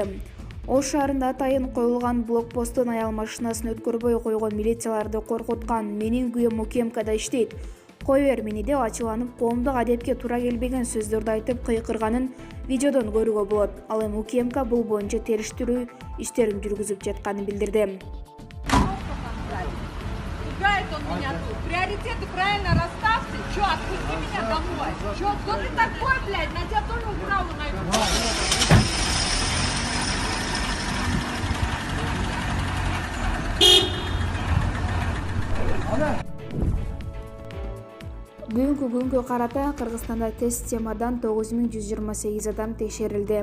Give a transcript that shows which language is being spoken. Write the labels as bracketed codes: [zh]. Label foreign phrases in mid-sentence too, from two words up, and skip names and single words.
[ky] Ош шаарында атайын коюлган блокпосттун аял машинасын өткөрбөй койгон милицияларды коркуткан. Менин күйөөм УКМКда иштейт. Кой бер мени деп ачууланып, коомдук адепке туура келбеген сөздөрдү айтып кыйкырганын видеодон көрүүгө болот. Ал эми УКМК бул боюнча териштирүү иштерин жүргүзүп жатканын билдирди. [ru] Пугает он меня тут. Приоритеты правильно расставьте. Чё, отпусти меня домой. Чё, кто ты такой, блядь? На тебя тоже управу найду. [ky] Бүгүнкү күнгө карата Кыргызстанда тест системадан 9128 адам текшерилди.